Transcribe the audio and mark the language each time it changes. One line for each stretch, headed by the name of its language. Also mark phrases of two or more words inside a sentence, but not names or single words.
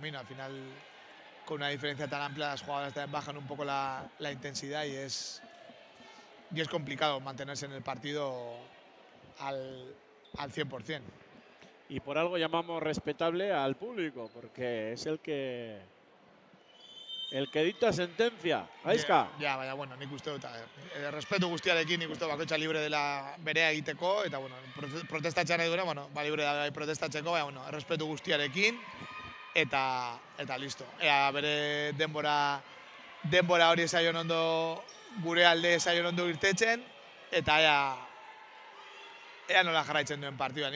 Spanish: Al final, con una diferencia tan amplia, las jugadoras también bajan un poco la intensidad y es complicado mantenerse en el partido al 100%. Y por algo llamamos respetable al público, porque es el que dicta sentencia. Gaizka.
Basque: Ja, baina, bueno, nik uste dut, respetu guztiarekin nik uste bakoitza libre dela berea egiteko, eta, bueno, protestatzea nahi duena, bueno, libre da protestatzeko, baina, bueno, respetu guztiarekin, eta listo. Ea, bere denbora hori zaion ondo, gure alde zaion ondo irtetzen, eta ea nola jarraitzen duen partidua.